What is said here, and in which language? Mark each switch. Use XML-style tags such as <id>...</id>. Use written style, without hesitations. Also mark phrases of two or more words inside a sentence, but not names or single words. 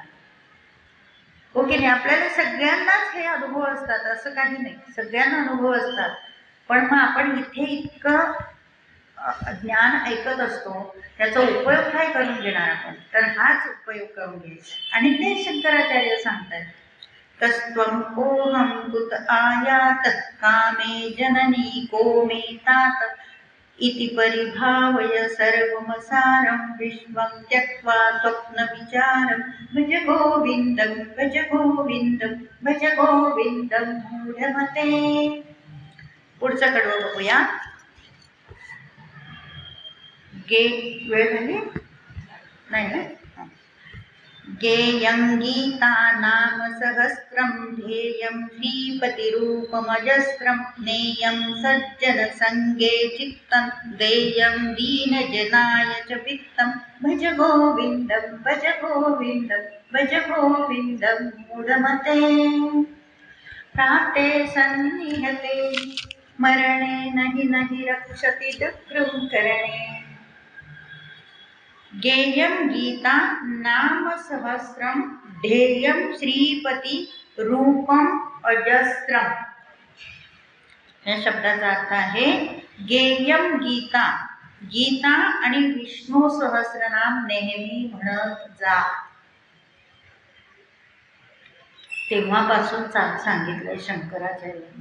<mr>हो की नाही. आपल्याला सगळ्यांनाच हे अनुभव असतात असं काही नाही, सगळ्यांना अनुभव असतात. पण मग आपण इथे इतकं ज्ञान ऐकत असतो, त्याचा उपयोग काय करून घेणार आपण, तर हाच उपयोग करून घ्यायचा. आणि ते शंकराचार्य सांगतात,</mr> <sa>तस्त्वं कोहं कुत आयात कामे जननी को मे तात इति परिभावय सर्वमसारं विश्वं त्यक्त्वा स्वप्नविचारं भज गोविन्दं भज गोविन्दं भज गोविन्दं मूढमते.</sa> <mr>पुढचं कडवं बघूया. वेळ झाली नाही ना.</mr> <sa>गेयं गीता नाम सहस्रं ध्येयं श्रीपतिरूपमजस्रं ज्ञेयं सज्जनसङ्गे चित्तं देयं दीनजनाय च वित्तं भज गोविन्दं भज गोविन्दं भज गोविंदं मूढमते प्राप्ते सन्निहते मरणे नहि रक्षति दुःखं करणे गेयं गीता नाम सहस्रम ध्येयं श्रीपती रूपम अजस्रम।</sa> <mr>या शब्दाचा अर्थ आहे</mr> <sa>गेयं गीता,</sa> <mr>गीता आणि विष्णू सहस्रनाम नेहमी म्हणत जा। तेव्हापासून सांगितलंय शंकराचार्यांनी।</mr>